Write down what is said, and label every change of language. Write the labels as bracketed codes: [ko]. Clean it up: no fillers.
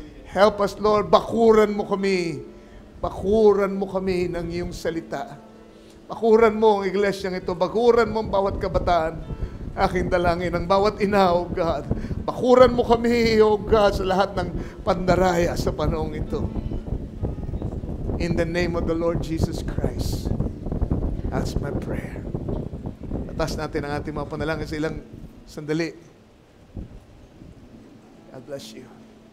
[en] Help us, Lord, [tl] bakuran mo kami. Bakuran mo kami ng iyong salita. Bakuran mo ang iglesyang ito. Bakuran mo ang bawat kabataan. Aking dalangin, ang bawat ina, oh God. Bakuran mo kami, oh God, sa lahat ng pandaraya sa panahong ito. [en] In the name of the Lord Jesus Christ, that's my prayer. [tl] Atas natin ang ating mga panalangin sa ilang sandali. [en] God bless you.